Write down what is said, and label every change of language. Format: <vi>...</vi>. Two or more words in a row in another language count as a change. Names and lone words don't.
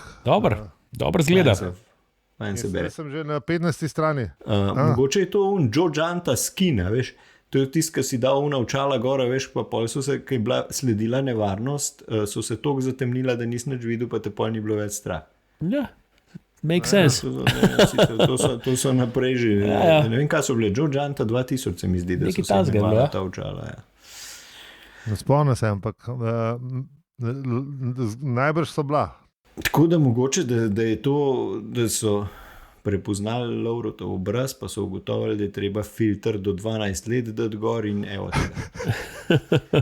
<sl>dobro zgleda. Fajn se bere. Jaz sem že na 15. strani. Mogoče je to Joe Janta skin, veš. To je tisto, ki si dal očala gora, veš, pa pol so se, ko je bila sledila nevarnost, so se toliko zatemnila, da nisi nič videl, pa te pol ni bilo več strah. Ja,</sl> <en>make sense.</en> <sl>To so naprej že. Ja. Ne vem, kaj so bile. Joe Janta 2000 se mi zdi, da Nekaj so se takega, imela ja. ta očala. Ja. Ne spomnim se, ampak najbrž so bila. Tako da mogoče, da je to, da so prepoznali Lovrotov obraz, pa so ugotovili, da je treba filter do 12 let dati gor in evo tega.</sl>